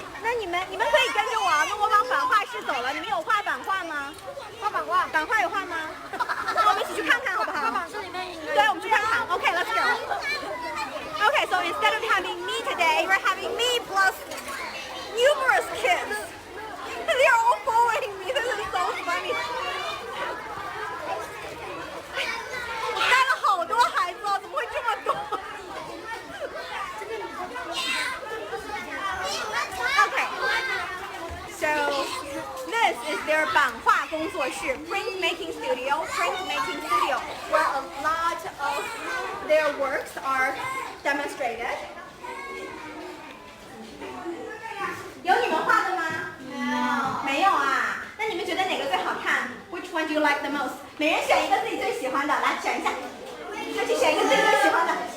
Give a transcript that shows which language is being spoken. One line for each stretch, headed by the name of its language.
Chinese: 那你们可以跟着我，那我往版画室走了。你们有画版画吗？画版画，版画有画吗？那我们一起去看看好不好？版室里面对，我们去看看。
English: Okay, let's go. Okay, so instead of having me today, we're having me plus numerous kids. They're all following me. This is so funny.
Chinese: 我带了好多孩子哦，怎么会这么多？
English: Okay, so this is their 版画工作室 printmaking studio, where a lot of their works are demonstrated.
Chinese: 有你们画的吗？没有啊。那你们觉得哪个最好看 ？
English: Which one do you like the most？
Chinese: 每人选一个自己最喜欢的，来选一下。快去选一个自己最喜欢的。